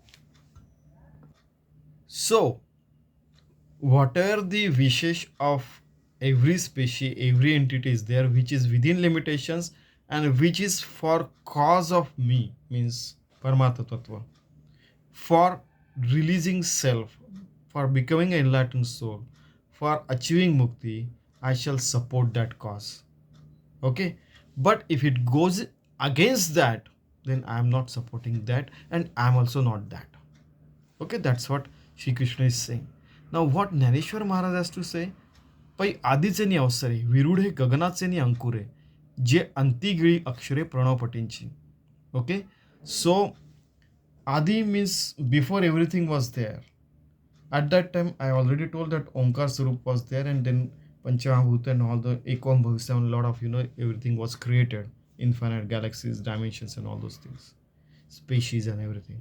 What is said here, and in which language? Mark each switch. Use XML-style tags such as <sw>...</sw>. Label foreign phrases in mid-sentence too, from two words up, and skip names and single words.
<en>So, whatever the wishes of every species, every entity is there, which is within limitations and which is for cause of me, means</en> <sa>Paramatma Tattva,</sa> <en>for releasing self, for becoming an enlightened soul, for achieving mukti, I shall support that cause. Okay. But if it goes against that, then I am not supporting that, and I am also not that. Okay, that's what Shri Krishna is saying. Now what Dnyaneshwar Maharaj has to say?</en> <mr>पै आधीचे नि अवसरे विरूढे गगनाचे नि अंकुरे जे अंतिगिळी अक्षरे प्रणवपटींची.</mr> <en>Okay, so Adi means before everything was there. At that time, I already told that Omkar Sarup was there, and then Panchahabhuta and all the Ekam Bhavistam, a lot of everything was created, infinite galaxies, dimensions, and all those things, species and everything.</en>